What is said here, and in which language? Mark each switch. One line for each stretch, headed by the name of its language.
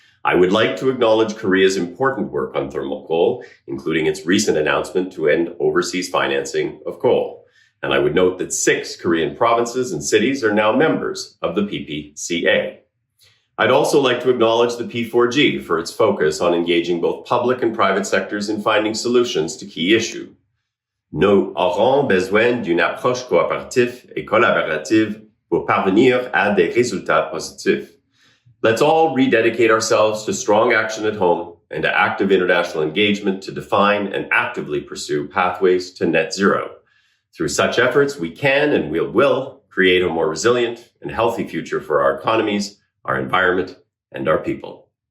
English: I would like to acknowledge Korea's important work on thermal coal, including its recent announcement to end overseas financing of coal. And I would note that 6 Korean provinces and cities are now members of the PPCA. I'd also like to acknowledge the P4G for its focus on engaging both public and private sectors in finding solutions to key issues.
French: Nous aurons besoin d'une approche coopérative et collaborative pour parvenir à des résultats positifs.
English: Let's all rededicate ourselves to strong action at home and to active international engagement to define and actively pursue pathways to net zero. Through such efforts, we can and we will create a more resilient and healthy future for our economies, our environment, and our people.